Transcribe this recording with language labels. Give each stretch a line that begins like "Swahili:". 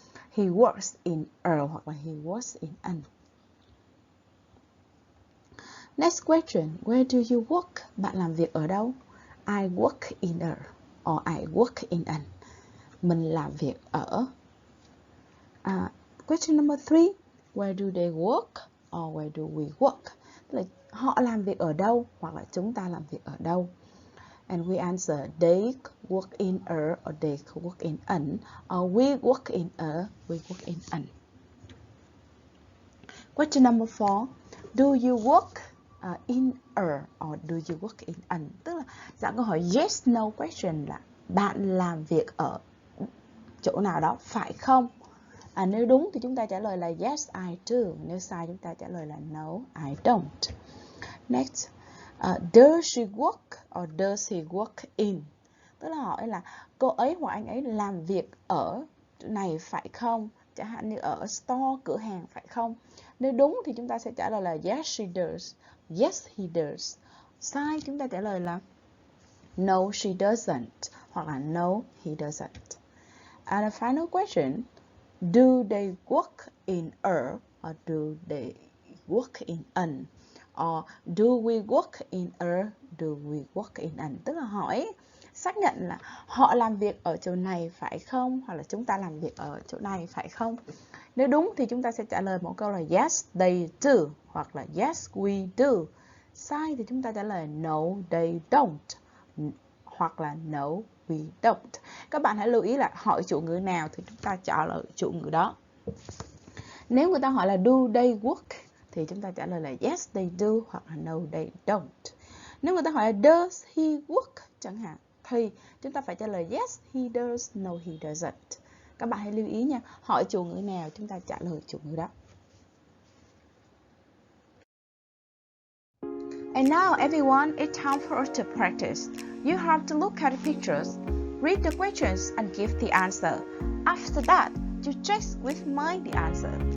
English: He works in a
Vietnamese: hoặc là
English: he works in an. Next question, where do you work?
Vietnamese: Bạn làm việc ở đâu?
English: I work in a, or I work in an.
Vietnamese: Mình làm việc ở.
English: Question number 3, where do they work? Or where do we work?
Vietnamese: Tức là họ làm việc ở đâu hoặc là chúng ta làm việc ở đâu.
English: And we answer, they work in a, or they work in an, or we work in a, we work in an. Question number 4, do you work in a, or do you work in an?
Vietnamese: Tức là dạng câu hỏi yes no question là bạn làm việc ở chỗ nào đó phải không? Nếu đúng thì chúng ta trả lời là
English: yes I do.
Vietnamese: Nếu sai chúng ta trả lời là
English: no I don't. Next, does she work or does he work in?
Vietnamese: Tức là hỏi là cô ấy hoặc anh ấy làm việc ở chỗ này phải không? Chẳng hạn như ở store, cửa hàng phải không? Nếu đúng thì chúng ta sẽ trả lời là
English: yes she does. Yes he does.
Vietnamese: Sai chúng ta trả lời là
English: no she doesn't
Vietnamese: hoặc là
English: no he doesn't. And the final question, do they work in a, or do they work in an? Or do we work in a, do we work in an?
Vietnamese: Tức là hỏi xác nhận là họ làm việc ở chỗ này phải không? Hoặc là chúng ta làm việc ở chỗ này phải không? Nếu đúng thì chúng ta sẽ trả lời một câu là
English: yes they do
Vietnamese: hoặc là
English: yes we do.
Vietnamese: Sai thì chúng ta trả lời
English: no they don't
Vietnamese: hoặc là
English: no we don't.
Vietnamese: Các bạn hãy lưu ý là hỏi chủ ngữ nào thì chúng ta trả lời chủ ngữ đó. Nếu người ta hỏi là
English: do they work
Vietnamese: thì chúng ta trả lời là
English: yes they do
Vietnamese: hoặc là
English: no they don't.
Vietnamese: Nếu người ta hỏi là
English: does he work
Vietnamese: chẳng hạn thì chúng ta phải trả lời
English: yes he does, no he doesn't.
Vietnamese: Các bạn hãy lưu ý nha, hỏi chủ ngữ nào chúng ta trả lời chủ ngữ đó.
English: And now everyone, it's time for us to practice. You have to look at the pictures, read the questions and give the answer. After that, you just with mind the answer.